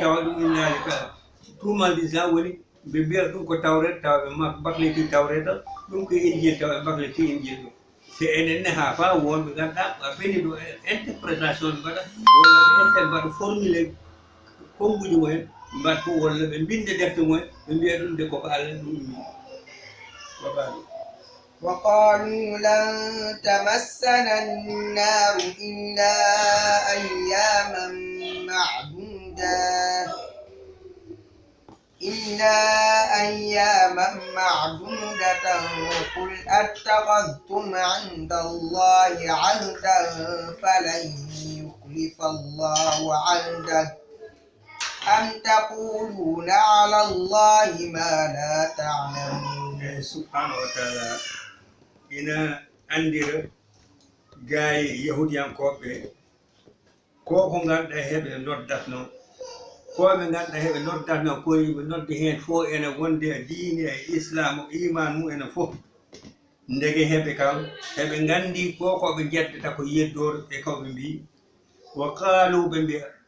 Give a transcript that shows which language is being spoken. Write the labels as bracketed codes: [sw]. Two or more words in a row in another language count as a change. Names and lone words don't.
[ff] tawa ɗum innali ka tuumal islam woni ɓe mbiya ɗum ko tawret tawa ɓe bakleti tawreta ɗum ko injil tawa ɓe bakleti injil ɗum si enen ne ha fa wonɓe ganduɗa ɓeni ɗo interprétation ɓe mbaɗa walla ɓe enten mbaɗa formulé konguji mumen mbaɗa fof walla ɓe mbinde defte mumen ɓe mbiya ɗum de koko Allah ɗum wi waɓaɗo [ar] وقالوا لن تمسنا النار إلا أياما معدودة قل أتخذتم عند الله عهدا فلن يخلف الله عهده أم تقولون على الله ما لا تعلمون. سبحانه وتعالى [ff] ina andira gaay yahudiyankoɓe ko ganduɗa heɓe noddatno koɓe ganduɗa heɓe noddatno koyeɓe nodde hen fof ene wonde e diine e islam o iman mum ene fof ndege heɓe kam heɓe gandi ko koɓe jeddata ko yeddore e koɓe mbi [ar] وقالوا [ff] ɓe mbiya